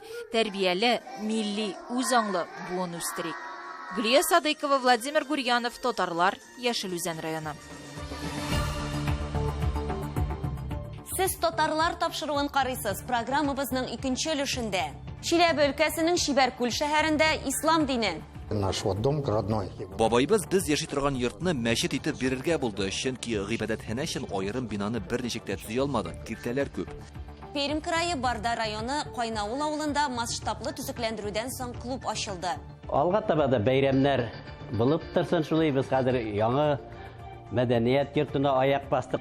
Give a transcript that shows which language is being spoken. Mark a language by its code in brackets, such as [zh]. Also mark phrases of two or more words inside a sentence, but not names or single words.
[tt] Тәрбияле, милли, үзаңлы буын үстерик. Гөлия Садыкова, Владимир Гурьянов, Татарлар, Яшелүзән районы. Сез татарлар тапшыруын карыйсыз. Программабызның икенче өлешендә. Чиләбе өлкәсенең Шибәркүл шәһәрендә ислам дине. [ru] Наш дом родной. [tt] Бабайбыз без яши торган йортны мәчет итеп бирергә булды, чөнки гыйбадәтханә өчен аерым бинаны берничек тә төзи алмады, киртәләр күп. Пермь крае Барда районы Кайнауыл авылында масштаблы төзекләндерүдән соң клуб ачылды. Алга таба да бәйрәмнәр Булып торсын шулай, без хәзер яңа мәдәният йортына аяк бастык.